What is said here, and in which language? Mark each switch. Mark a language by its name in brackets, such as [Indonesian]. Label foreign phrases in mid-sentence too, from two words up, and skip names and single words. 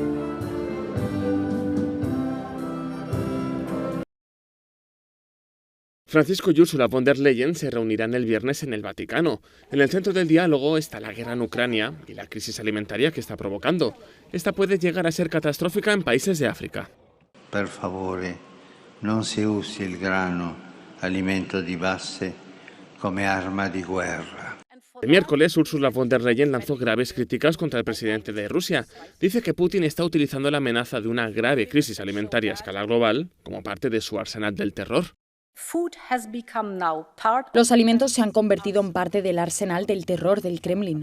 [Spanish] Francisco y Ursula von der Leyen se reunirán el viernes en el Vaticano. En el centro del diálogo está la guerra en Ucrania y la crisis alimentaria que está provocando. Esta puede llegar a ser catastrófica en países de África. [Italian] Per favore, non si usi il grano, alimento di base, come arma di guerra. [Spanish] El miércoles, Ursula von der Leyen lanzó graves críticas contra el presidente de Rusia. Dice que Putin está utilizando la amenaza de una grave crisis alimentaria a escala global como parte de su arsenal del terror. Los alimentos se han convertido en parte del arsenal del terror del Kremlin.